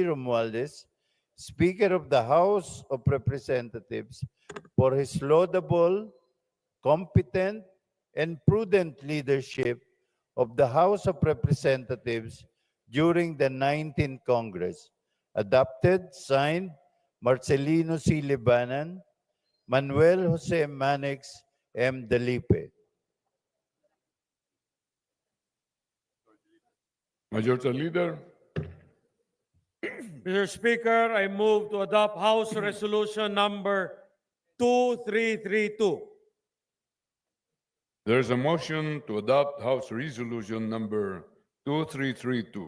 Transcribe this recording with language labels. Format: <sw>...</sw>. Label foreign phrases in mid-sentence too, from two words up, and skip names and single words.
<en>Romualdez, Speaker of the House of Representatives, for his laudable, competent, and prudent leadership of the House of Representatives during the 19th Congress. Adopted, signed, Marcelino C. Libanan, Manuel Jose Manix M. Delipe. Majority Leader. Mr. Speaker, I move to adopt House Resolution number 2332. There's a motion to adopt House Resolution number 2332.</en>